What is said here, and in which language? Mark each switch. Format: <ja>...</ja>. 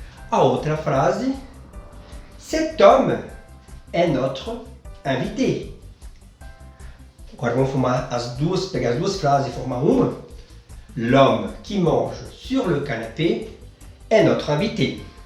<pt>A outra frase,</pt> <fr>Cet homme est notre invité.</fr> <pt>Agora vamos pegar as duas frases e formar uma.</pt> <fr>L'homme qui mange sur le canapé est notre invité.</fr>